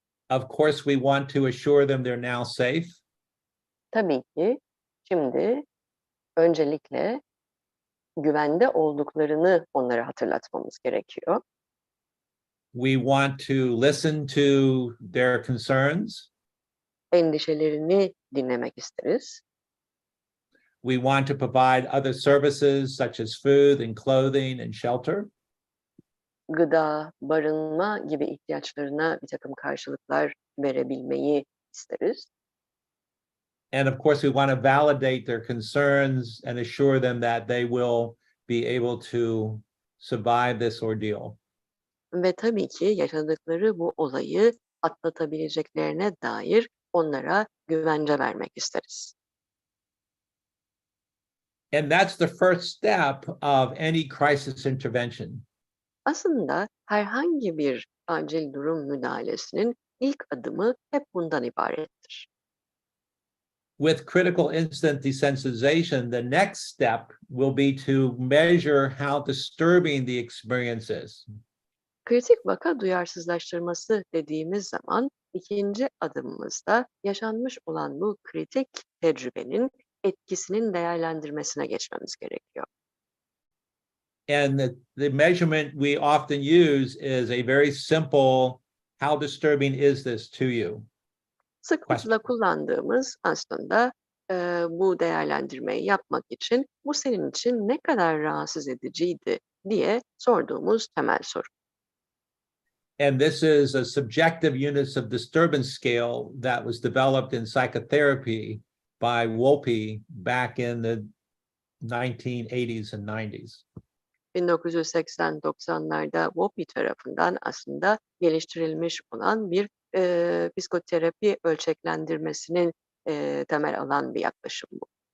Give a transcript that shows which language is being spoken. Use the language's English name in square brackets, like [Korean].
[English] Of course, we want to assure them they're now safe. [Turkish] Tabii ki şimdi öncelikle güvende olduklarını onlara hatırlatmamız gerekiyor. [English] We want to listen to their concerns. [Turkish] Endişelerini dinlemek isteriz. [English] We want to provide other services such as food and clothing and shelter. [Turkish] Gıda, barınma gibi ihtiyaçlarına bir takım karşılıklar verebilmeyi isteriz. [English] And of course, we want to validate their concerns and assure them that they will be able to survive this ordeal. [Turkish] Ve tabii ki yaşadıkları bu olayı atlatabileceklerine dair onlara güvence vermek isteriz. [English] And that's the first step of any crisis intervention. [Turkish] Aslında herhangi bir acil durum müdahalesinin ilk adımı hep bundan ibarettir. [English] With critical incident desensitization, the next step will be to measure how disturbing the experience is. [Turkish] Kritik vaka duyarsızlaştırması dediğimiz zaman ikinci adımımızda yaşanmış olan bu kritik tecrübenin etkisinin değerlendirmesine geçmemiz gerekiyor. [English] And the measurement we often use is a very simple, how disturbing is this to you? [Turkish] Sıklıkla kullandığımız aslında bu değerlendirmeyi yapmak için bu senin için ne kadar rahatsız ediciydi diye sorduğumuz temel soru. [English] And this is a subjective units of disturbance scale that was developed in psychotherapy by Wolpe back in the 1980s and 90s. [Turkish] 1980-90'larda Wolpe tarafından aslında geliştirilmiş olan bir psikoterapi ölçeklendirmesinin temel alan bir yaklaşım bu.